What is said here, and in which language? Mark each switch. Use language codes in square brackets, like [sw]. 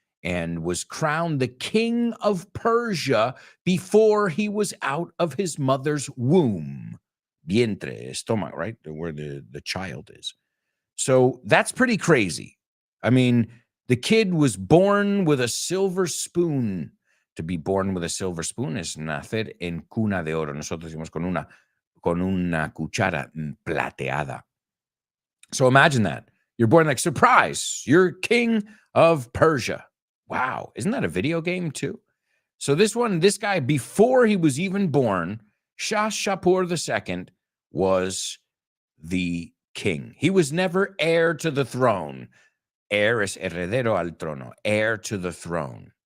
[en] and was crowned the king of Persia before he was out of his mother's womb. Vientre, stomach, right? Where the child is. So that's pretty crazy. I mean, the kid was born with a silver spoon. To be born with a silver spoon [es] es nacer en cuna de oro. Nosotros decimos con una cuchara plateada. [en] So imagine that. You're born like, surprise, you're king of Persia. Wow. Isn't that a video game too? So this guy, before he was even born, Shah Shapur II was the king. He was never heir to the throne. Heir [es] es heredero al trono, [en] heir to the throne.